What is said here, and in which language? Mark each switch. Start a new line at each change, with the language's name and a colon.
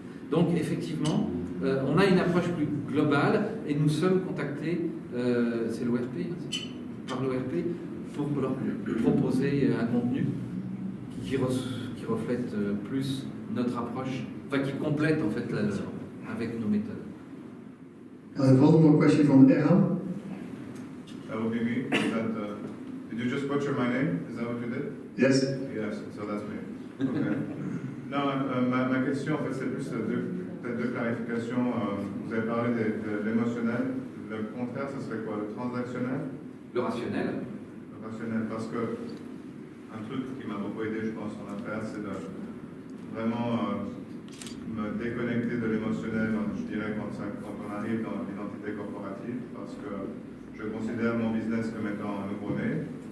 French: Donc, effectivement, on a une approche plus globale et nous sommes contactés, c'est l'ORP, par l'ORP, pour leur proposer un contenu qui qui reflète plus notre approche, enfin qui complète en fait la leur avec nos méthodes.
English: One more question from Erhan. That would be me. Did you just butcher my name? Is that what you did? Yes. Yes, so that's me. Okay.
French: Non, ma question, en fait, c'est plus peut-être deux clarifications. Vous avez parlé de l'émotionnel. Le contraire, ce serait quoi? Le transactionnel? Le rationnel. Le rationnel, parce que un truc qui m'a beaucoup aidé, je pense, en affaires, c'est de vraiment me déconnecter de l'émotionnel, je dirais, quand on arrive dans l'identité corporative, parce que je considère mon business comme étant un nouveau-né.